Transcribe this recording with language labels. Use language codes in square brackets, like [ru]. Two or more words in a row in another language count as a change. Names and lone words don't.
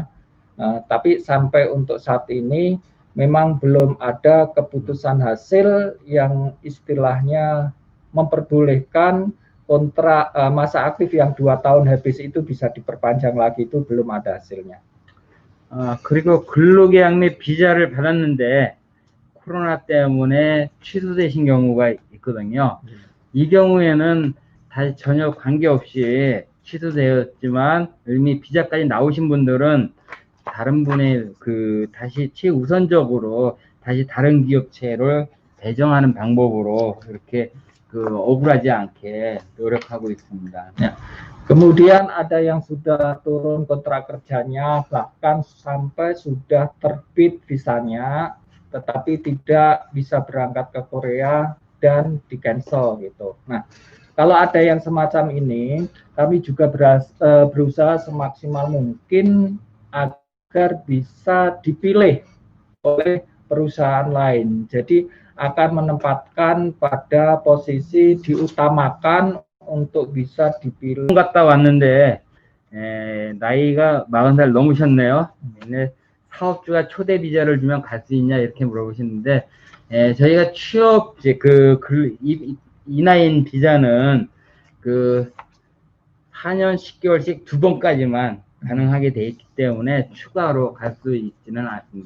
[id] Tapi sampai untuk saat ini memang belum ada keputusan hasil yang istilahnya memperbolehkan kontrak masa aktif yang 2 tahun habis itu bisa diperpanjang lagi, itu belum ada hasilnya. [ko] 그리고 근로계약내 비자를 받았는데 코로나 때문에 취소되신 경우가 있거든요. 이 경우에는 다시 전혀 관계없이 취소되었지만 이미 비자까지 나오신 분들은 다른 분의 다시 최우선적으로 다시 다른 기업체를 배정하는 방법으로 이렇게 억울하지 않게 노력하고 있습니다. [id] Kemudian ada yang sudah turun kontrak kerjanya bahkan sampai sudah terbit visanya tetapi tidak bisa berangkat ke Korea dan di cancel gitu. Nah, kalau ada yang semacam ini, kami juga berusaha semaksimal mungkin agar bisa dipilih oleh perusahaan lain. Jadi akan menempatkan pada posisi diutamakan untuk bisa dipilih. [ko] 갔다 왔는데 나이가 40살 넘으셨네요. 사업주가 초대 비자를 주면 갈 수 있냐 이렇게 물어보시는데 저희가 취업 이나인 비자는 4년 10개월씩 2번까지만 가능하게 돼 있기 때문에 추가로 갈 수 있지는 않습니다.